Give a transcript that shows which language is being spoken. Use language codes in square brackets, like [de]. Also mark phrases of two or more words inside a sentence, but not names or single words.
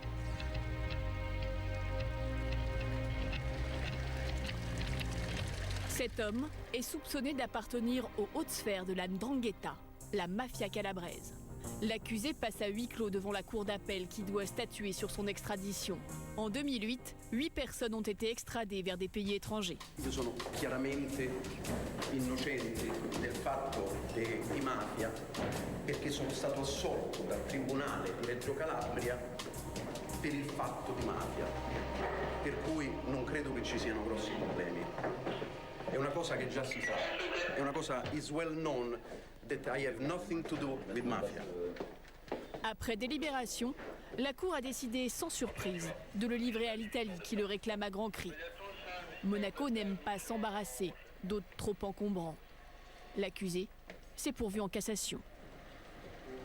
[fr] Cet homme est soupçonné d'appartenir aux hautes sphères de la 'ndrangheta, la mafia calabraise. L'accusé passe à huis clos devant la cour d'appel qui doit statuer sur son extradition. En 2008, 8 personnes ont été extradées vers des pays étrangers. [it] Io sono chiaramente innocente del fatto di mafia perché sono stato assolto dal Tribunale di Reggio Calabria per il fatto di mafia, per cui non credo che ci siano grossi problemi. È una cosa che già si sa, è una cosa [en] is well known that I have nothing to do with mafia. [fr] Après délibération, la Cour a décidé sans surprise de le livrer à l'Italie qui le réclame à grands cris. Monaco n'aime pas s'embarrasser d'autres trop encombrants. L'accusé s'est pourvu en cassation.